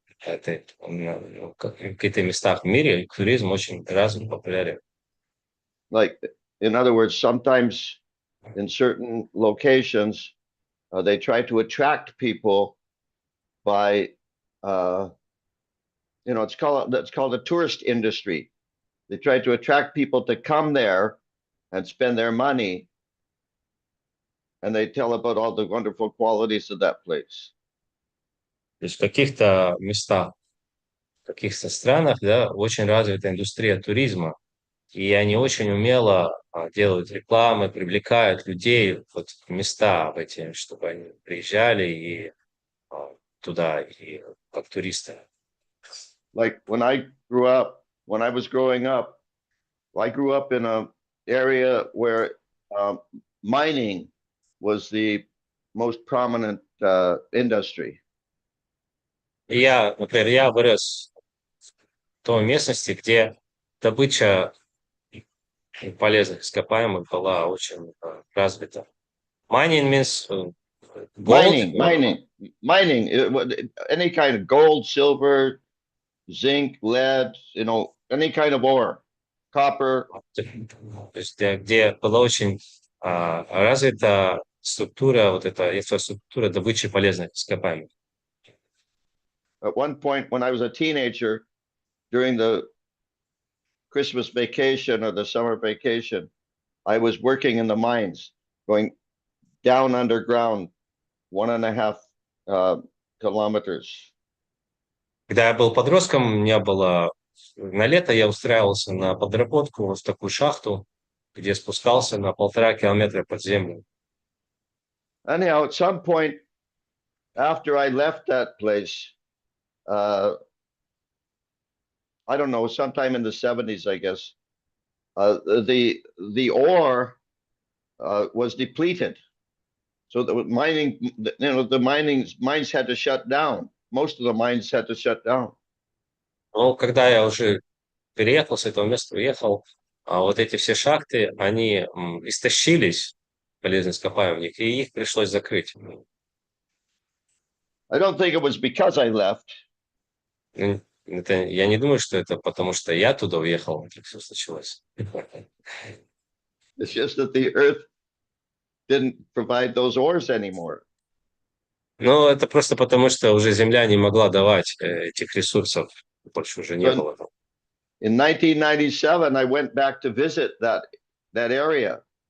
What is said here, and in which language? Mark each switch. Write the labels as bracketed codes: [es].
[ru] В каких-то местах в мире туризм очень развит, популярен. [en] Like, in other words, sometimes in certain locations, they try to attract people by, it's called the tourist industry. They try to attract people to come there and spend their money, and they tell about all the wonderful qualities of that place. [ru] То есть в каких-то местах, в каких-то странах, да, очень развита индустрия туризма. и они очень умело делают рекламы, привлекают людей вот в места в эти, чтобы они приезжали и туда, и как туристы. [en] Like when I grew up, when I was growing up, I grew up in an area where mining was the most prominent industry. [ru] И я, например, я вырос в той местности, где добыча полезных ископаемых была очень развита. [en] Mining means gold. Mining, any kind of gold, silver, zinc, lead, any kind of ore, copper. [ru] То есть, где была очень развита структура, вот эта инфраструктура добычи полезных ископаемых. [en] At one point when I was a teenager, during the Christmas vacation or the summer vacation, I was working in the mines, going down underground 1.5 kilometers. [ru] Когда я был подростком, у меня было на лето, я устраивался на подработку в такую шахту, где спускался на 1,5 километра под землю. [en] Anyhow, at some point after I left that place, I don't know, sometime in the 70s, I guess, the ore was depleted. So the mining, mines had to shut down. Most of the mines had to shut down. [ru] Но когда я уже переехал с этого места, уехал, вот эти все шахты, они истощились, полезных ископаемых, и их пришлось закрыть. [en] I don't think it was because I left. [ru] Я не думаю, что это потому, что я туда уехал, как все случилось. [en] It's just that the earth didn't provide those ores anymore. [ru] Но это просто потому, что уже земля не могла давать этих ресурсов, больше уже не было. [en] In 1997, I went back to visit that area.